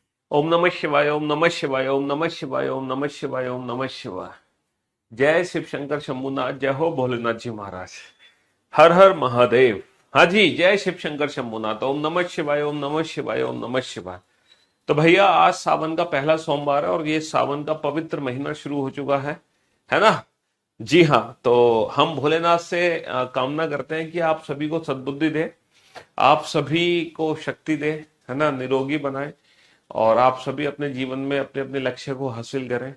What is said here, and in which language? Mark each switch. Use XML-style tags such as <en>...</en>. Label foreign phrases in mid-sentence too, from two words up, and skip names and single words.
<sa>ओम नमः शिवाय, ओम नमः शिवाय, ओम नमः शिवाय, ओम नमः शिवाय, ओम नमः शिवाय।</sa> <hi>जय शिव शंकर शंभुनाथ, जय हो भोलेनाथ जी महाराज। हर हर महादेव। हाँ जी, जय शिव शंकर शंभुनाथ।</hi> <sa>ओम नमः शिवाय, ओम नमः शिवाय, ओम नमः शिवाय।</sa> <hi>तो भैया आज सावन का पहला सोमवार है और ये सावन का पवित्र महीना शुरू हो चुका है ना। जी हाँ, तो हम भोलेनाथ से कामना करते हैं कि आप सभी को सद्बुद्धि दे, आप सभी को शक्ति दे, है ना, निरोगी बनाए और आप सभी अपने जीवन में अपने अपने लक्ष्य को हासिल करें।</hi>